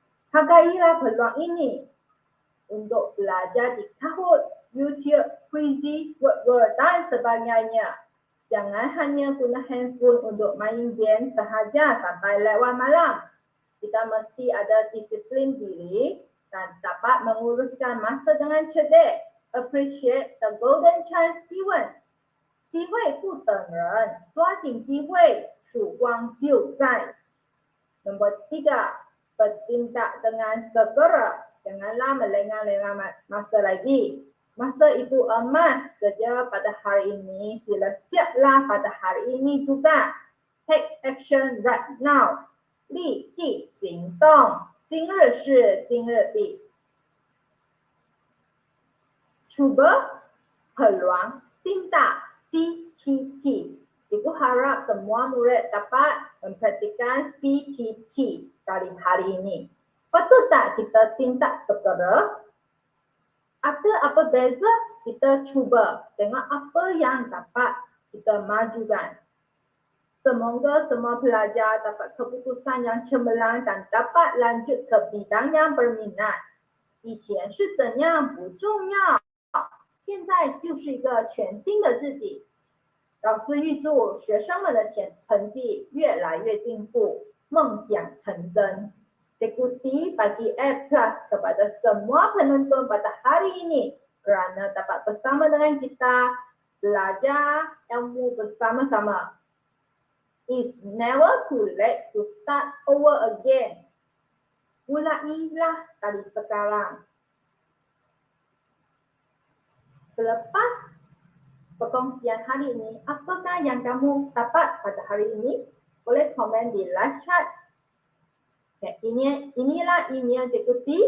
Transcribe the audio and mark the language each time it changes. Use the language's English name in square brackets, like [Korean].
[Malay] Hargailah peluang ini untuk belajar di Kahoot, YouTube, Quizy, Word dan sebagainya. Jangan hanya guna handphone untuk main game sahaja sampai lewat malam. Kita mesti ada disiplin diri dan dapat menguruskan masa dengan cerdik. [English] Appreciate the golden chance given. [Chinese] 机会不等人，抓紧机会，曙光就在。 [Malay] Nombor 3, bertindak dengan segera. Janganlah melengah-lengah masa lagi. Masa itu emas kerja pada hari ini. Sila siaplah pada hari ini juga. [English] Take action right now. [Chinese] 立即行动。今日事今日毕。 [Malay] Cuba peluang tindak CPT. Cikgu harap semua murid dapat mempraktikkan CPT dari hari ini. Patut tak kita tindak segera? Ada apa beza? Kita cuba tengok apa yang dapat kita majukan. Semoga semua pelajar dapat keputusan yang cemerlang dan dapat lanjut ke bidang yang berminat. [Chinese] 以前是怎样不重要，现在就是一个全新的自己。老师预祝学生们的成绩越来越进步，梦想成真。 [Malay] Sekuti bagi A+ kepada semua penonton pada hari ini kerana dapat bersama dengan kita belajar ilmu bersama-sama. [English] It's never too late to start over again. [Malay] Mulailah dari sekarang. Selepas perkongsian hari ini, apakah yang kamu dapat pada hari ini? Boleh komen di live chat. Okay, inilah email Cikgu T.